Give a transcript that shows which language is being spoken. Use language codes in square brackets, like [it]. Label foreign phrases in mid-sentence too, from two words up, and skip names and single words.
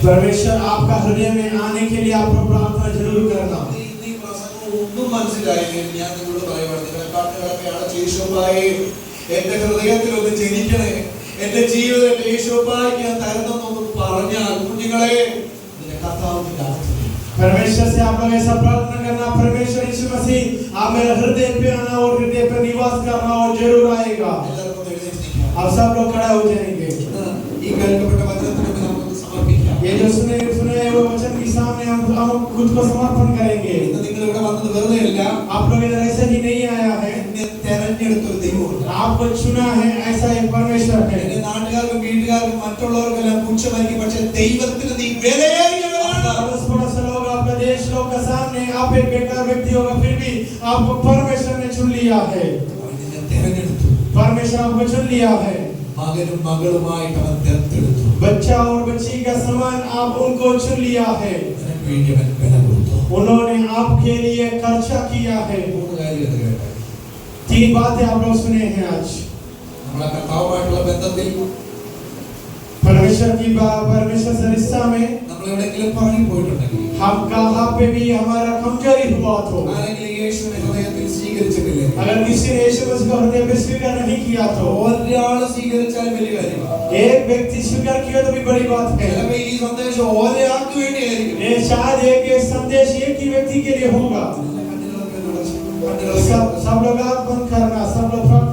[hi] परमेश्वर आपका हृदय में आने के लिए आपको प्रार्थना जरूर करना। [ml] ഈ പ്രസംഗം ഒന്നും മനസ്സിലായെങ്കിൽ ഞാൻ നിങ്ങളോട് പറയുവാണ്, നിങ്ങളെ കാട്ടുകളൊക്കെയാണ് യേശുവായി എന്റെ ഹൃദയത്തിൽ ഒന്ന് ജനിക്കണേ, എന്റെ ജീവിതം എന്റെ യേശുവായി ഞാൻ തരുന്നെന്നൊന്ന് പറഞ്ഞാൽ കുഞ്ഞുങ്ങളെ നിന്റെ കർത്താവിന്റെ അടുത്ത് [hi] परमेश्वर से आप लोग ऐसा प्रार्थना करना, परमेश्वर यीशु मसीह आप मेरे हृदय पे आना और हृदय पे निवास करना और जरूर आएगा। [ml] എല്ലാവർക്കും എഴുന്നേറ്റ് നിൽക്കാം. [hi] आप सब लोग खड़ा हो जाएंगे। [ml] ഈ കേൾക്കപ്പെട്ട വചനത്തിന് മുമ്പിൽ നമുക്കൊന്ന് സമർപ്പിക്കാം. [hi] ये जो सुने वो वचन के सामने हम खुद को समर्पण करेंगे। [ml] ഇന്ന് നിങ്ങൾ ഇവിടെ വന്നത് വെറുതെ അല്ല. [hi] आप लोग इधर ऐसे ही नहीं आया है, [ml] എന്നെ തെരഞ്ഞെടുത്തൊരു ദൈവമുണ്ട്. [hi] आपको चुना है, ऐसा एक परमेश्वर है। [ml] എന്റെ നാട്ടുകാർക്കും വീട്ടുകാർക്കും മറ്റുള്ളവർക്കെല്ലാം പുച്ഛമായിരിക്കും, പക്ഷെ ദൈവത്തിന് നീ വിലയേറിയവനാണ്. [hi] अड़ोस पड़ोस लोग, आपका देश लोग के सामने आप एक बेकार व्यक्ति होगा, फिर भी आपको परमेश्वर ने चुन लिया है। [ml] അവൻ നിന്നെ തെരഞ്ഞെടുത്തു. [hi] परमेश्वर आपको चुन लिया है। [ml] മകനും മകളുമായിട്ട് അവൻ തെരഞ്ഞെടുത്തു. [hi] बच्चा और बच्ची का समान आप उनको चुन लिया है। [ml] നിനക്ക് വേണ്ടി അവൻ വില കൊടുത്തു. [hi] उन्होंने आपके लिए खर्चा किया है। [ml] 3 കാര്യങ്ങൾ കേട്ടോ. [hi] 3 बातें आप लोग सुने हैं आज। [ml] നമ്മളെ കർത്താവുമായിട്ടുള്ള ബന്ധത്തിൽ [hi] परमेश्वर से रिश्ता में [ml] നമ്മൾ എവിടെയെങ്കിലും പറഞ്ഞു പോയിട്ടുണ്ടെങ്കിൽ [hi] हम कहाँ पे भी हमारा कमजोरी हुआ तो [ml] ആരെങ്കിലും യേശുവിനെ ഹൃദയത്തിൽ സ്വീകരിച്ചിട്ടില്ലേ [hi] अगर किसी ने यीशु मसीह को हृदय में स्वीकार नहीं किया तो [ml] ഒരാൾ സ്വീകരിച്ചാൽ വലിയ കാര്യമാണ് [hi] एक व्यक्ति स्वीकार किया तो भी बड़ी बात है [ml] ചിലപ്പോൾ ഈ സന്ദേശം ഒരാൾക്ക് വേണ്ടിയായിരിക്കും [hi] ये शायद एक संदेश एक ही व्यक्ति के लिए होगा सब लोग आँख बंद करना सब लोग